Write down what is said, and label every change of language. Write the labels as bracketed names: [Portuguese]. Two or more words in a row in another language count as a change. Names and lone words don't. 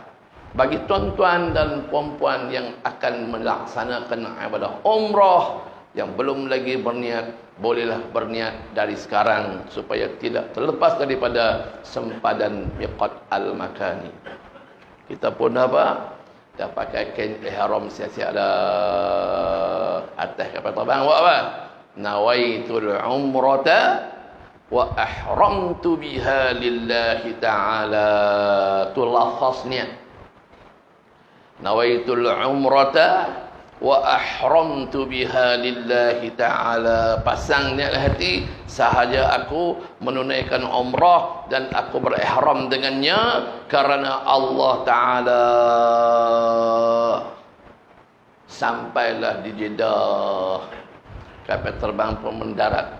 [Malay] Bagi tuan-tuan dan puan-puan yang akan melaksanakan ibadah umrah, yang belum lagi berniat, bolehlah berniat dari sekarang supaya tidak terlepas daripada sempadan [Arabic] الميقات المكاني. [Malay] Kita pun apa? Dah pakai kain ihram siap-siap dah. Atas kapal terbang buat apa? [Arabic] نويت العمرة وأحرمت بها لله تعالى. [Malay] Tu lafaznya. [Arabic] نويت العمرة وأحرمت بها لله تعالى. [Malay] Pasang niat hati, sahaja aku menunaikan umrah dan aku berihram dengannya karena Allah Ta'ala. Sampailah di Jeddah, kapal terbang pun mendarat.